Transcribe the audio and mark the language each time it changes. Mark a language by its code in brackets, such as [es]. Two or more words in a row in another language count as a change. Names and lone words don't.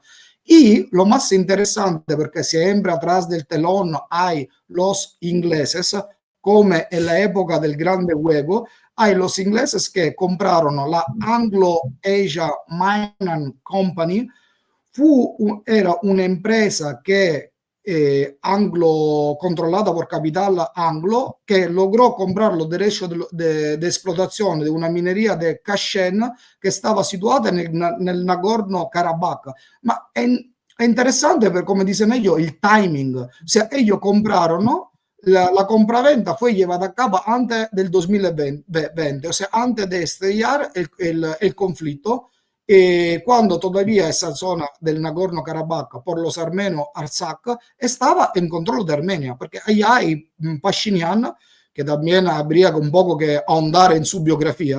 [es] Y lo más interesante, porque siempre atrás del telón hay los ingleses, como en la época del Grande Juego, hay los ingleses que compraron la Anglo-Asia Mining Company. Era una empresa que controlada por capital anglo, que logró comprar los derechos de explotación de una minería de Kashen que estaba [it] situata nel [es] Nagorno-Karabakh. [it] Ma è interessante, [es] come dicen ellos, el timing. O sea, ellos compraron, la compraventa fue llevada a cabo antes del 2020, o sea, antes de estallar el conflicto. Cuando todavía esa zona del Nagorno-Karabakh por los armenios Artsakh estaba en control de Armenia, porque ahí hay Pashinyan, que también habría un poco que ahondar en su biografía.